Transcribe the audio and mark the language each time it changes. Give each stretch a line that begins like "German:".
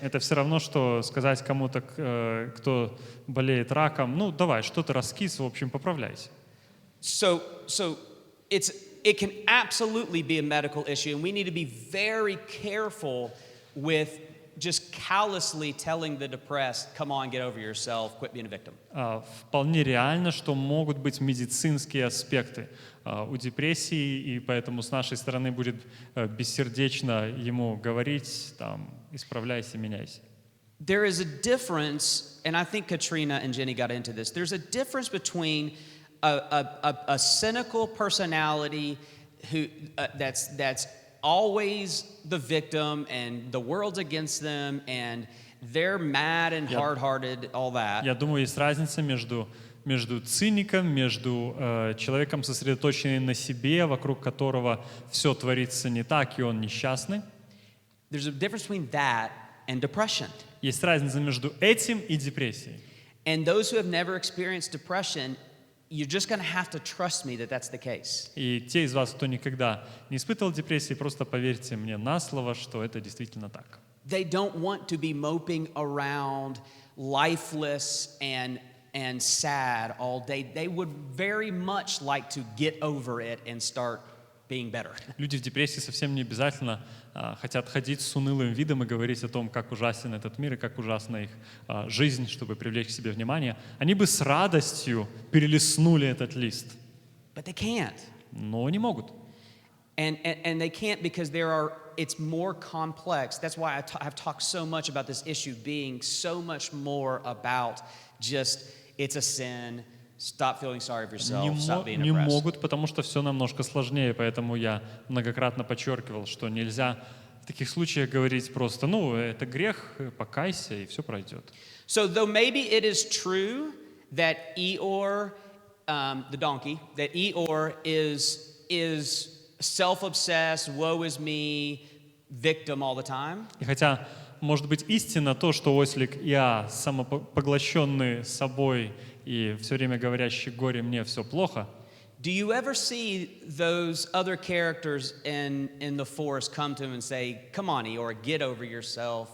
Russian: Это все равно, что сказать кому-то, кто болеет раком, ну давай, что ты раскис, в общем, поправляйся.
English: So it's it can absolutely be a medical issue, and we need to be very careful with just callously telling the depressed, come on, get over yourself, quit being a victim.
Russian: Вполне реально, что могут быть медицинские аспекты у депрессии, и поэтому с нашей стороны будет бессердечно ему говорить, там, исправляйся, меняйся.
English: There is a difference, and I think Katrina and Jenny got into this. There's a difference between a cynical personality that's always the victim and the world's against them and they're mad and hard-hearted, all that.
Russian: Я думаю, есть разница между циником, между человеком, сосредоточенным на себе, вокруг которого все творится не так, и он несчастный.
English: There's a difference between that and depression.
Russian: Есть разница между этим и депрессией.
English: And those who have never experienced depression, you're just going to have to trust me that that's the case.
Russian: И те из вас, кто никогда не испытывал депрессии, просто поверьте мне на слово, что это действительно так.
English: They don't want to be moping around lifeless and sad all day. They would very much like to get over it and start being better.
Russian: Люди в депрессии совсем не обязательно хотят ходить с унылым видом и говорить о том, как ужасен этот мир и как ужасна их жизнь, чтобы привлечь к себе внимание. Они бы с радостью перелистнули этот лист.
English: But they can't.
Russian: Но не могут.
English: And they can't because it's more complex. That's why I've talked so much about this issue being so much more about just it's a sin. Stop feeling sorry for yourself. Stop being
Russian: Не
English: depressed.
Russian: могут, потому что все намножко сложнее, поэтому я многократно подчеркивал, что нельзя в таких случаях говорить просто, ну, это грех, покайся, и все пройдет.
English: So though maybe it is true that Eeyore, the donkey, that Eeyore is self-obsessed, woe is me, victim all the time.
Russian: И хотя, может быть, истинно то, что ослик я самопоглощенный собой и все время говорящий горе мне все плохо.
English: Do you ever see those other characters in the forest come to him and say, "Come on, Eeyore, get over yourself.